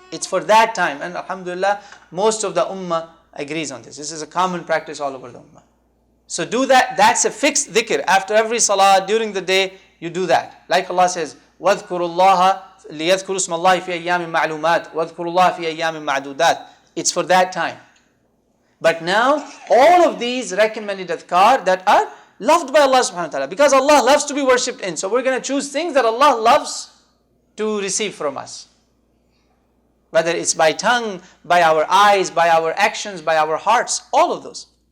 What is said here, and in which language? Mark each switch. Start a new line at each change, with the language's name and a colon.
English: It's for that time, and Alhamdulillah, most of the Ummah agrees on this. This is a common practice all over the Ummah. So do that. That's a fixed dhikr. After every salah, during the day, you do that. Like Allah says,
Arabic: وَاذْكُرُوا اللَّهَ لِيَذْكُرُوا اسْمَ اللَّهِ فِي أَيَّامٍ مَعْلُومَاتٍ وَاذْكُرُوا اللَّهَ فِي أَيَّامٍ مَعْدُودَاتٍ.
English: It's for that time. But now, all of these recommended adhkar that are loved by Allah subhanahu wa ta'ala, because Allah loves to be worshipped in. So we're going to choose things that Allah loves to receive from us. Whether it's by tongue, by our eyes, by our actions, by our hearts, all of those.